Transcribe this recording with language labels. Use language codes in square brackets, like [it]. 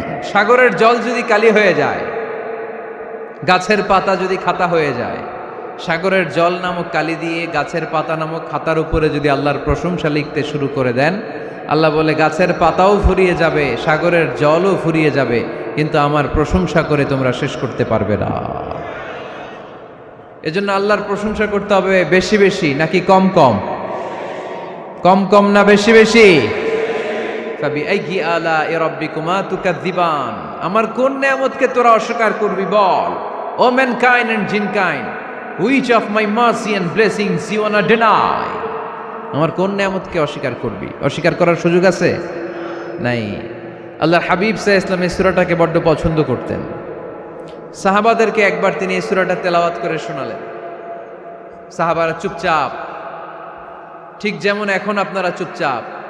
[bn] সাগরের জল যদি কালি হয়ে যায়, গাছের পাতা যদি খাতা হয়ে যায়, সাগরের জল নামক কালি দিয়ে গাছের পাতা নামক খাতার উপরে যদি আল্লাহর প্রশংসা লিখতে শুরু করে দেন, আল্লাহ বলে গাছের পাতাও ফুরিয়ে যাবে, সাগরের জলও ফুরিয়ে যাবে, কিন্তু আমার প্রশংসা করে তোমরা শেষ করতে পারবে না। এজন্য আল্লাহর প্রশংসা করতে হবে বেশি বেশি নাকি কম কম? কম কম না বেশি বেশি? [ar] ফাবিআইয়ি আলাই রাব্বিকুমা তুকাদ্দিবান, [bn] আমার কোন নেয়ামতকে তোরা অস্বীকার করবি বল? [en] O mankind and jinnkind, which of my mercy and blessings you wanna deny? [bn] আমার কোন নেয়ামতকে অস্বীকার করবি? অস্বীকার করার সুযোগ আছে? নাই। আল্লাহর হাবিব সাল্লাল্লাহু আলাইহি ওয়াসাল্লাম এই সূরাটাকে বড্ড পছন্দ করতেন। সাহাবাদেরকে একবার তিনি এই সূরাটা তেলাওয়াত করে শোনালেন। সাহাবারা চুপচাপ, ঠিক যেমন এখন আপনারা চুপচাপ।